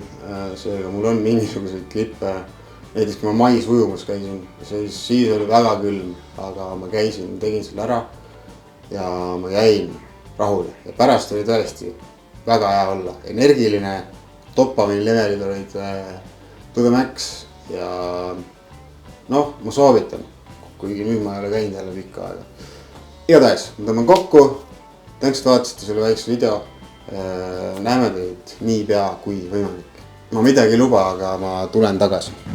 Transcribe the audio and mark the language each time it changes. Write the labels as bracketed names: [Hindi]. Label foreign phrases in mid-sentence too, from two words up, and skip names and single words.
[Estonian] Seega mul on mingisuguseid klippe. Näiteks kui ma mais ujumas käisin, siis oli väga külm, aga ma käisin, tegin selle ära ja ma jäin rahule. Ja pärast oli tõesti väga hea olla. Energiline, dopamiini levelid olid [English] to the max [Estonian] ja ma soovitan, kuigi nüüd ma ei ole käinud jälle pikka aega. Igatahes, ma tõmban kokku. Tänks, et vaatasite selle väikse video. Näeme teid nii pea kui võimalik. Ma midagi ei luba, aga ma tulen tagasi.